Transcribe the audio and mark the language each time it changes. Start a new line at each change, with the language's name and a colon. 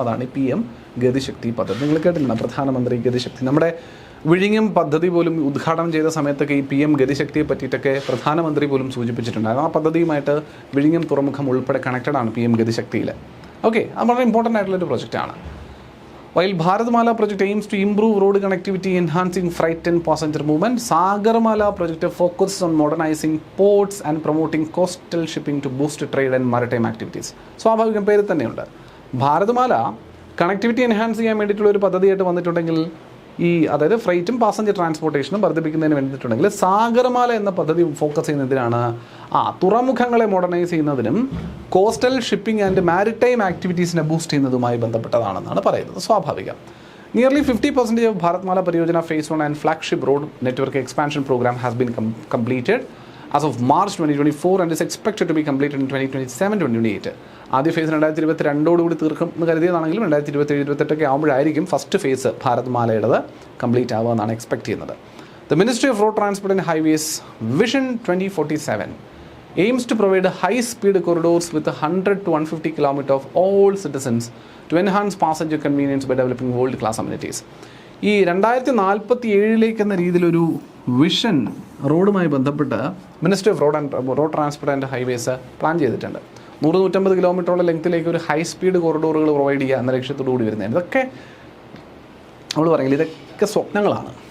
Malayalam: അതാണ് ഈ PM ഗതിശക്തി പദ്ധതി. നിങ്ങൾ കേട്ടില്ല? പ്രധാനമന്ത്രി ഗതിശക്തി. നമ്മുടെ വിഴിഞ്ഞം പദ്ധതി പോലും ഉദ്ഘാടനം ചെയ്ത സമയത്തൊക്കെ ഈ PM ഗതിശക്തിയെ പറ്റിയിട്ടൊക്കെ പ്രധാനമന്ത്രി പോലും സൂചിപ്പിച്ചിട്ടുണ്ടായിരുന്നു. ആ പദ്ധതിയുമായിട്ട് വിഴിഞ്ഞം തുറമുഖം ഉൾപ്പെടെ കണക്റ്റഡാണ് PM ഗതിശക്തിയിൽ. ഓക്കെ, അത് വളരെ ഇമ്പോർട്ടൻ്റ് ആയിട്ടുള്ളൊരു പ്രൊജക്റ്റാണ്.
English: While Bharatmala project aims to improve road connectivity, enhancing freight and passenger movement, Sagarmala project focuses on modernizing ports and promoting coastal shipping to boost trade and maritime activities.
Malayalam: സ്വാഭാവികം പേര് തന്നെയുണ്ട്. Bharatmala connectivity enhance ചെയ്യാൻ വേണ്ടിയിട്ടുള്ള ഒരു പദ്ധതിയായിട്ട് വന്നിട്ടുണ്ടെങ്കിൽ അതായത് ഫ്രൈറ്റും passenger ട്രാൻസ്പോർട്ടേഷനും വർദ്ധിപ്പിക്കുന്നതിന് വേണ്ടിയിട്ടുണ്ടെങ്കിൽ സാഗർമാല എന്ന പദ്ധതി ഫോക്കസ് ചെയ്യുന്നതിനാണ് തുറമുഖങ്ങളെ മോഡർണൈസ് ചെയ്യുന്നതിനും coastal shipping and maritime ആക്ടിവിറ്റീസിനെ boost ചെയ്യുന്നതുമായി ബന്ധപ്പെട്ടതാണെന്നാണ് പറയുന്നത്. സ്വാഭാവികം.
English: Nearly 50% of Bharatmala Pariyojana Phase 1 and flagship road network expansion program has been completed as of March 2024 and is expected to be completed in 2027-2028.
Malayalam: ആദ്യ face 2022 തീർക്കും എന്ന് കരുതിയതാണെങ്കിലും 2027-2028 ആകുമ്പോഴായിരിക്കും first phase ഭാരത്മാലയുടേത് complete ആവുക എന്നാണ് expect ചെയ്യുന്നത്.
English: The Ministry of Road Transport and Highways Vision 2047 aims to provide high-speed corridors with 100 to 150 km of all citizens to enhance passenger convenience by developing world-class amenities.
Malayalam: ഈ 2047 എന്ന രീതിയിലൊരു vision റോഡുമായി ബന്ധപ്പെട്ട് ministry off road transport and highways plan ചെയ്തിട്ടുണ്ട്. 100-150 കിലോമീറ്ററോളം ലെങ്ത്തിലേക്ക് ഒരു high speed കോറിഡോറുകൾ provide ചെയ്യുക എന്ന ലക്ഷ്യത്തോടു കൂടി വരുന്നത്. ഇതൊക്കെ നമ്മൾ പറയില്ല, ഇതൊക്കെ സ്വപ്നങ്ങളാണ്.